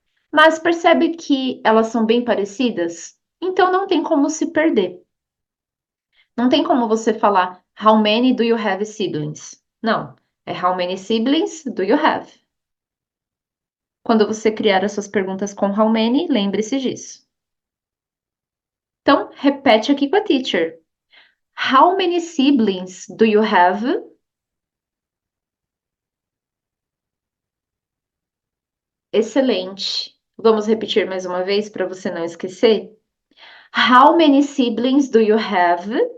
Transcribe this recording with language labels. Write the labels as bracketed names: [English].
[Portuguese] Mas percebe que elas são bem parecidas? Então não tem como se perder. Não tem como você falar [English] how many do you have siblings? [Portuguese] Não, é [English] how many siblings do you have? [Portuguese] Quando você criar as suas perguntas com how many, lembre-se disso. Então, repete aqui com a teacher. [English] How many siblings do you have? [Portuguese] Excelente. Vamos repetir mais uma vez para você não esquecer? [English] How many siblings do you have?